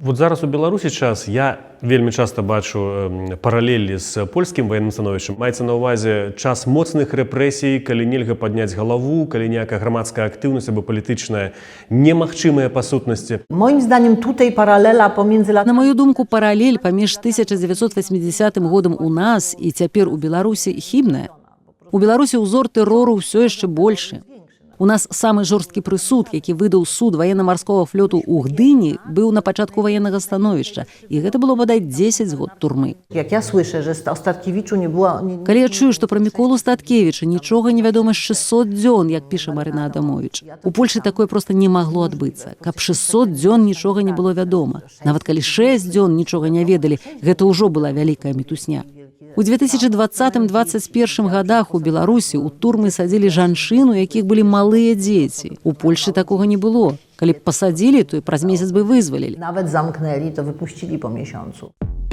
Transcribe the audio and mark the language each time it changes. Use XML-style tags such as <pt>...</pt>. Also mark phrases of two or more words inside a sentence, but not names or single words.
<be>Вот зараз у Беларусі час я вельмі часта бачу паралелі з польскім военным становішчам. Маецца на ўвазе час моцных рэпрэсій, калі нельга падняць галаву, калі ніякая грамадская актыўнасць або палітычная немагчымая па сутнасці.</be> <pl>Moim zdaniem tutaj paralela pomiędzy</pl> <be>На мою думку, паралель паміж 1980 годам у нас і цяпер у Беларусі хібная. У Беларусі ўзор тэрору ўсё яшчэ большы. У нас самы жорсткі прысуд, які выдаў суд военно-марского флоту ў Гдыні, быў на пачатку военнага становішча, і гэта было бадай 10 год турмы.</be> <pl>jak ja słyszę, że o Statkiewiczu nie było...</pl> <be>Калі я чую, што пра Міколу Статкевіча нічога не вядома з 600 дзён, як піша Марына Адамовіч. У Польшы такое проста не магло адбыцца. Каб 600 дзён нічога не было вядома. Нават калі 6 дзён нічога не ведалі, гэта ўжо была вялікая мітусня. У 2020-2021 годах у Беларусі у турмы садзілі жанчын, у якіх былі малыя дзеці. У Польшы такога не было. Калі б пасадзілі, то і праз месяц бы вызвалілі.</be> <pl>Nawet zamknęli, to wypuścili po miesiącu.</pl>